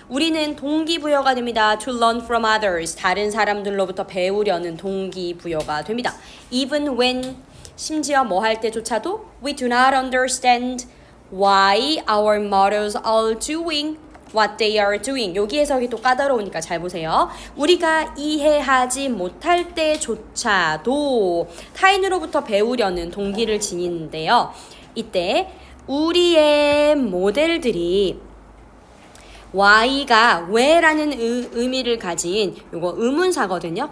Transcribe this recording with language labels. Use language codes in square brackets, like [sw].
[ko] 우리는 동기부여가 됩니다. [en] To learn from others. [ko] 다른 사람들로부터 배우려는 동기부여가 됩니다. [en] Even when [ko] 심지어 뭐 할 때조차도 [en] we do not understand why our models are doing what they are doing. [ko] 여기 해석이 또 까다로우니까 잘 보세요. 우리가 이해하지 못할 때조차도 타인으로부터 배우려는 동기를 지니는데요. 이때 우리의 모델들이 Y가 왜라는 의미를 가진 요거 의문사거든요.